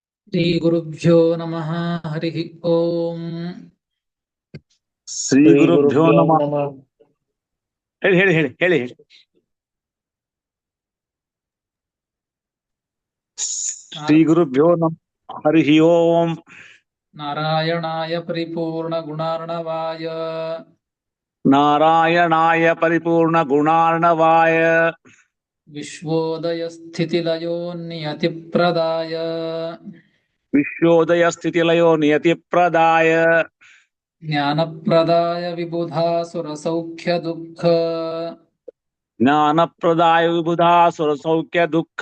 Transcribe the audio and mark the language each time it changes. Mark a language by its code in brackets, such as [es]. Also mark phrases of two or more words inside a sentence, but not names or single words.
[sa] ಶ್ರೀ ಗುರುಭ್ಯೋ ನಮಃ. ಹರಿ ಓಂ. ಶ್ರೀ ಶ್ರೀ ಗುರುಭ್ಯೋ ಗುರುಭ್ಯೋ ನಮಃ. ನಮಃ. [kn] ಹೇಳಿ ಹೇಳಿ ಹೇಳಿ ಹೇಳಿ ಹೇಳಿ. [sa] ಶ್ರೀ ಗುರುಭ್ಯೋ ನಮಃ. ಹರಿ ಓಂ. ನಾರಾಯಣಾಯ ಪರಿಪೂರ್ಣ ಗುಣಾರ್ಣವಾಯ ನಾರಾಯಣಾಯ ಪರಿಪೂರ್ಣ ಗುಣಾರ್ಣವಾಯ ವಿಶ್ವೋದಯ ಸ್ಥಿತಿಲಯೋ ನಿಯತಿಪ್ರದಾಯ ವಿಶ್ವೋದಯ ಸ್ಥಿತಿಲಯೋ ನಿಯತಿ ಪ್ರದಾಯ ಜ್ಞಾನಪ್ರದಾಯ ವಿಬುಧಾಸುರ ಸೌಖ್ಯ ದುಃಖ ಜ್ಞಾನ ಪ್ರದಾಯ ವಿಬುಧಾ ಸುರ ಸೌಖ್ಯ ದುಃಖ